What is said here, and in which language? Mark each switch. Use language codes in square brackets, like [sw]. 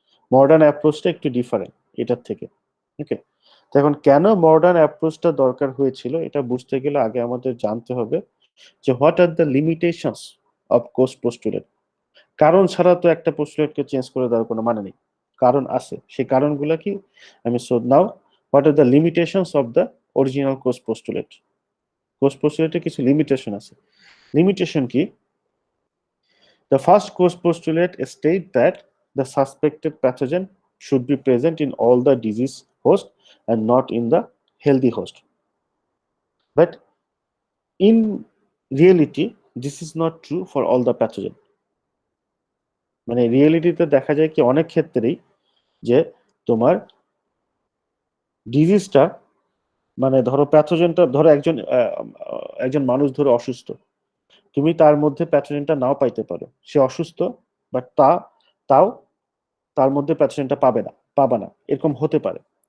[bn] Modern অ্যাপ্রোচটা একটু different এটার থেকে। ওকে, তো এখন কেন মডার্ন অ্যাপ্রোচটা দরকার হয়েছিল, এটা বুঝতে গেলে আগে আমাদের জানতে হবে যে [en] What are the limitations of course postulate. [bn] কারণ ছাড়া তো একটা পোস্টুলেটকে চেঞ্জ করে দেওয়ার কোনো মানে নেই, কারণ আছে, সেই কারণগুলো কি আমি [en] So now what are the limitations of the original cause postulate. [bn] কোজ পোস্টুলেটে কিছু লিমিটেশন আছে। লিমিটেশন কি? [en] The first cause postulate state that the suspected pathogen should be present in all the disease host and not in the healthy host. But in reality, this is not true for all the pathogen. [bn] মানে রিয়েলিটিতে দেখা যায় কি অনেক ক্ষেত্রেই যে তোমার ডিজিজটা মানে ধরো প্যাথোজেনটা ধরো একজন মানুষ ধরো অসুস্থ, তুমি তার মধ্যে প্যাথোজেনটা নাও পাইতে পারো, সে অসুস্থ বাট তাও তার মধ্যে প্যাথোজেনটা পাবা না, এরকম হতে পারে।